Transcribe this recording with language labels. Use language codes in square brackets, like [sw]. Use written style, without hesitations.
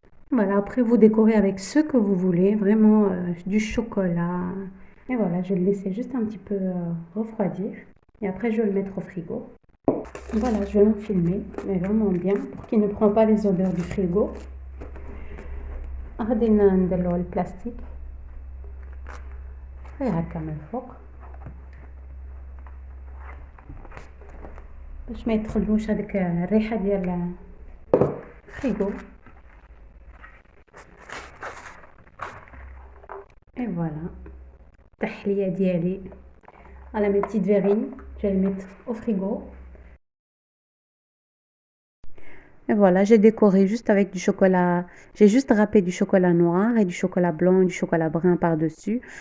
[fr] Voilà, après vous décorez avec ce que vous voulez, vraiment du chocolat. Et voilà, je vais le laisser juste un petit peu refroidir. Et après, je vais le mettre au frigo. Voilà, je vais l'enfilmer, mais vraiment bien, pour qu'il ne prend pas les odeurs du frigo. [ar] غادي نديرلو البلاستيك غير هكا من الفوق باش ما يدخلوش هذيك الريحه ديال الفريغو. [fr] Et voilà, [ar] التحليه ديالي على [fr] mes petites verrines. Je vais les mettre au frigo. Et voilà, j'ai décoré juste avec du chocolat. J'ai juste râpé du chocolat noir et du chocolat blanc, du chocolat brun par-dessus.